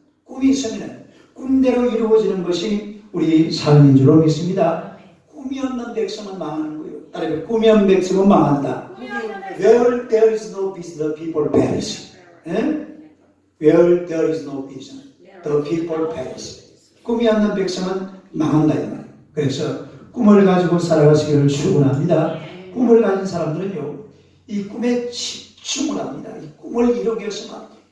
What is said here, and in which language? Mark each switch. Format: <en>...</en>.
<ko>꿈이 있으면 꿈대로 이루어지는 것이 우리 삶인 줄로 믿습니다. 꿈이 없는 백성은 망하는 거예요. 따라서 꿈이 없는 백성은 망한다.</ko> <en>Where there is no vision, the people perish. 예? Where there is no vision, the people perish.</en> <ko>꿈이 없는 백성은 망한다 이 말이에요. 그래서 꿈을 가지고 살아가시기를 축원합니다. 꿈을 가진 사람들은요, 이 꿈에 집중을 합니다. 이 꿈을 이루기 위해서만</ko>